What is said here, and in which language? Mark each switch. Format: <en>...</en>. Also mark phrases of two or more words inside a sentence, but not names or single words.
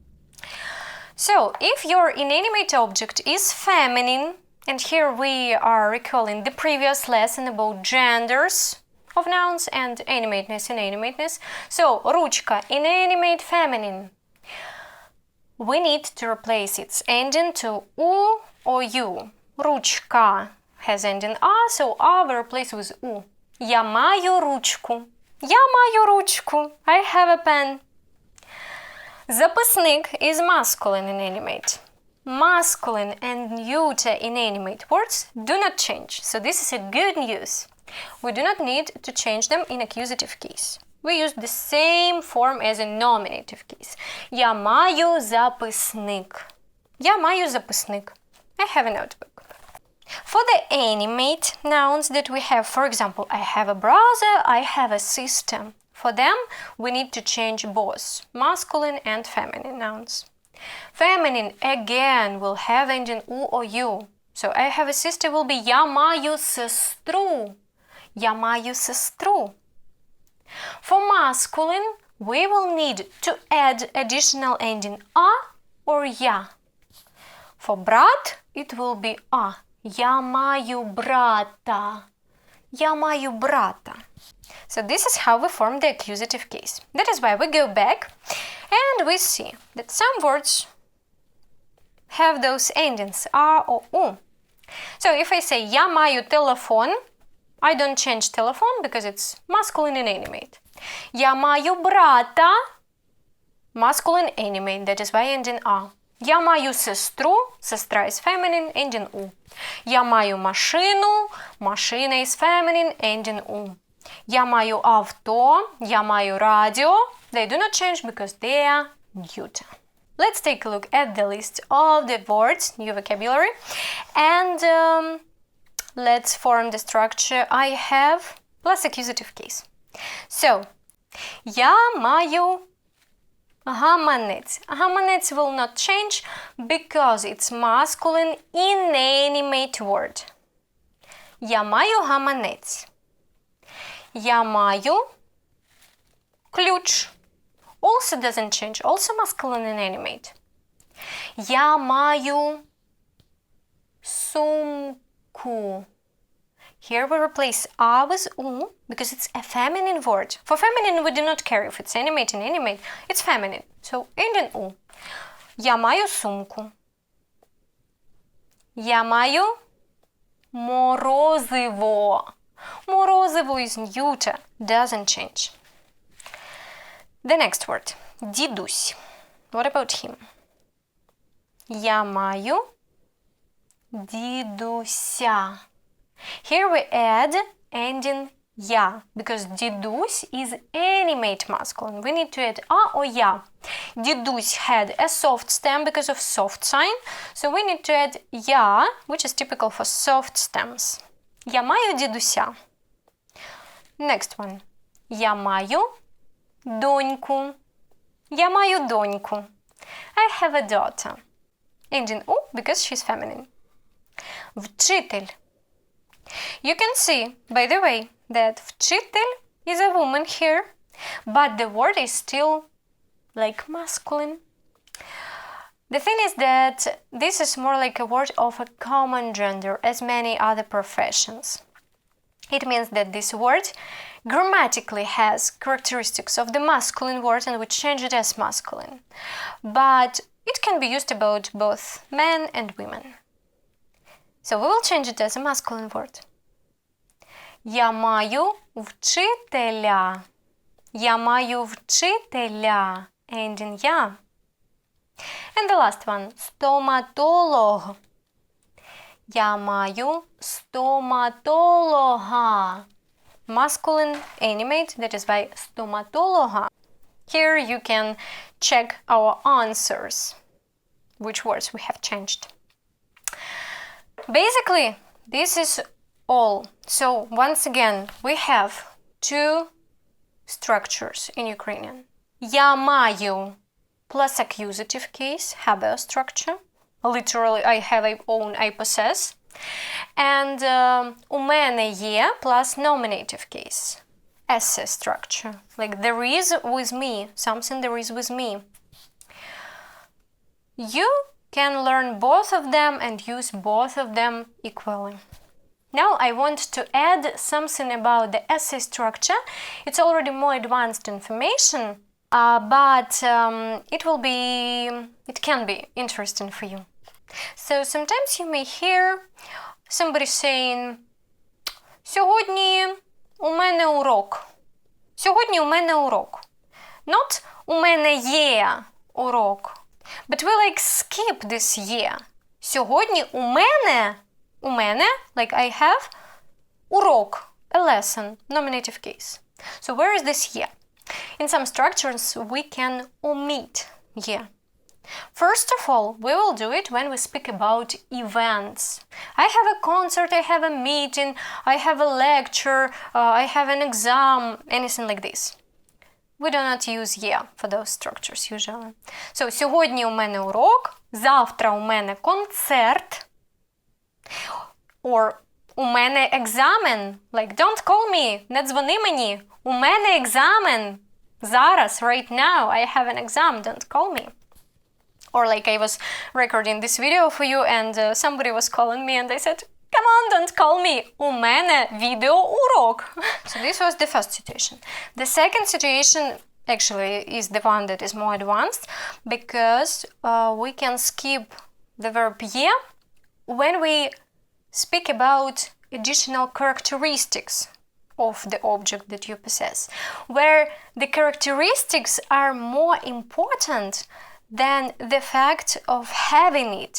<en>So if your inanimate object is feminine, and here we are recalling the previous lesson about genders of nouns and animateness, inanimateness. So ручка, inanimate, feminine. We need to replace its ending to u or u. Ручка has ending a, so a we replace with u.</en> <uk>Я маю ручку. Я маю ручку.</uk> <en>I have a pen. Записник is masculine inanimate. Masculine and neuter inanimate words do not change, so this is a good news. We do not need to change them in accusative case. We use the same form as in nominative case.</en> <uk>Я маю записник. Я маю записник.</uk> <en>I have a notebook. For the animate nouns that we have, for example, I have a brother, I have a sister. For them, we need to change both masculine and feminine nouns. Feminine, again, will have ending u or u. So I have a sister will be</en> <uk>я маю сестру. Я маю сестру.</uk> <en>For masculine, we will need to add additional ending a or я. For брат, it will be a.</en> <uk>Я маю брата. Я маю брата.</uk> <en>So this is how we form the accusative case. That is why we go back and we see that some words have those endings a or u. So if I say</en> <uk>я маю телефон,</uk> <en>I don't change telephone because it's masculine inanimate.</en> <uk>Я маю брата,</uk> <en>masculine animate, that is why ending a.</en> <uk>Я маю сестру, сестра</uk> <en>is feminine, ending u.</en> <uk>Я маю машину, машина</uk> <en>is feminine, ending u.</en> <uk>Я маю авто, я маю радио.</uk> <en>They do not change because they are neuter. Let's take a look at the list of the words, new vocabulary, and let's form the structure I have plus accusative case. So,</en> <uk>я маю гаманець.</uk> <en>Гаманець will not change because it's masculine inanimate word.</en> <uk>Я маю гаманець. Я маю ключ.</uk> <en>Also doesn't change, also masculine inanimate.</en> <uk>Я маю сумку.</uk> <en>Here we replace a with u because it's a feminine word. For feminine we do not care if it's animate, inanimate. It's feminine. So ending u.</en> <uk>Я маю сумку. Я маю морозиво.</uk> <en>Морозиво is neuter, doesn't change. The next word. Дідусь. What about him?</en> <uk>Я маю дідуся.</uk> <en>Here we add ending я because дідусь is animate masculine. We need to add a or я. Дідусь had a soft stem because of soft sign, so we need to add я, which is typical for soft stems.</en> <uk>Я маю дідуся.</uk> <en>Next one.</en> <uk>Я маю доньку. Я маю доньку.</uk> <en>I have a daughter. Ending u because she's feminine. Вчитель. You can see, by the way, that вчитель is a woman here, but the word is still like masculine. The thing is that this is more like a word of a common gender as many other professions. It means that this word grammatically has characteristics of the masculine word and we change it as masculine. But it can be used about both men and women. So we will change it as a masculine word.</en> <uk>Я маю вчителя. Я маю вчителя.</uk> <en>Ending я. And the last one. Стоматолог.</en> <uk>Я маю стоматолога.</uk> <en>Masculine animate, that is by стоматолога. Here you can check our answers, which words we have changed. Basically, this is all. So, once again, we have two structures in Ukrainian.</en> <uk>Я маю</uk> <en>plus accusative case, habeo structure. Literally, I have, I own, I possess. And</en> <uk>у мене є</uk> <en>plus nominative case, esse structure. Like there is with me, something there is with me. You can learn both of them and use both of them equally. Now I want to add something about the esse structure. It's already more advanced information, but it can be interesting for you. So sometimes you may hear somebody saying,</en> <uk>сьогодні у мене урок. Сьогодні у мене урок. Not у мене є урок.</uk> <en>But we like skip this є.</en> <uk>Сьогодні у мене,</uk> <en>like I have, урок, a lesson, nominative case. So where is this є? In some structures we can omit є. First of all, we will do it when we speak about events. I have a concert, I have a meeting, I have a lecture, I have an exam, anything like this. We do not use yeah for those structures usually. So,</en> <uk>сьогодні у мене урок, завтра у мене концерт, or у мене екзамен,</uk> <en>like don't call me,</en> <uk>не дзвони мені, у мене екзамен, зараз,</uk> <en>right now, I have an exam, don't call me. Or like I was recording this video for you and somebody was calling me and I said, come on, don't call me.</en> <uk>У мене відеоурок.</uk> <en>So this was the first situation. The second situation actually is the one that is more advanced because we can skip the verb є when we speak about additional characteristics of the object that you possess, where the characteristics are more important than the fact of having it.</en>